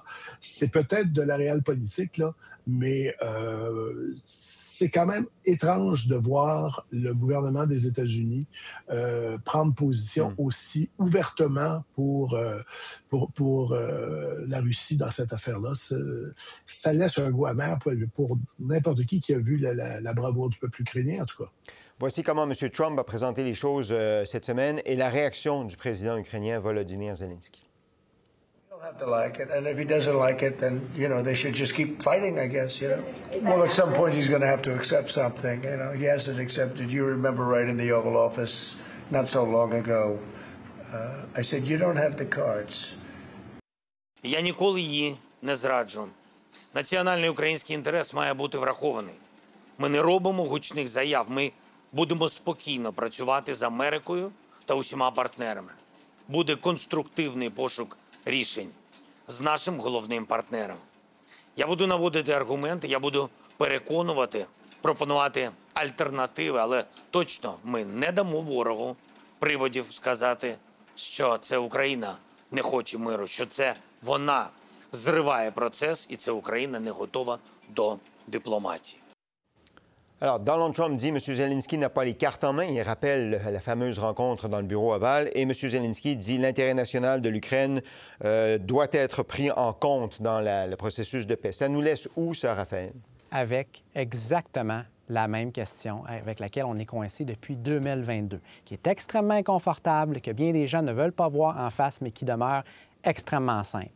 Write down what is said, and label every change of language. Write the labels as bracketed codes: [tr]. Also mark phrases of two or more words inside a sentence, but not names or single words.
[fr] C'est peut-être de la réelle politique, là, mais c'est quand même étrange de voir le gouvernement des États-Unis prendre position aussi ouvertement pour la Russie dans cette affaire-là. Ça laisse un goût amer pour n'importe qui a vu la bravoure du peuple ukrainien, en tout cas. Voici comment M. Trump a présenté les choses cette semaine et la réaction du président ukrainien Volodymyr Zelensky. [en] He'll have to like it, and if he doesn't like it, then, they should just keep fighting, I guess, Well, at some point, he's going to have to accept something, He hasn't accepted. You remember right in the Oval Office not so long ago, I said, you don't have the cards. [uk] Я ніколи її не зраджу. Національний український інтерес має бути врахований. Ми не робимо гучних заяв, ми будемо спокійно працювати з Америкою та усіма партнерами. Буде конструктивний пошук рішень з нашим головним партнером. Я буду наводити аргументи, я буду переконувати, пропонувати альтернативи, але точно ми не дамо ворогу приводів сказати, що це Україна не хоче миру, що це вона зриває процес і це Україна не готова до дипломатії. [fr] Alors, Donald Trump dit que M. Zelensky n'a pas les cartes en main. Il rappelle la fameuse rencontre dans le bureau ovale. Et M. Zelensky dit que l'intérêt national de l'Ukraine doit être pris en compte dans le processus de paix. Ça nous laisse où, ça, Raphaël? Avec exactement la même question avec laquelle on est coincé depuis 2022, qui est extrêmement inconfortable, que bien des gens ne veulent pas voir en face, mais qui demeure extrêmement simple.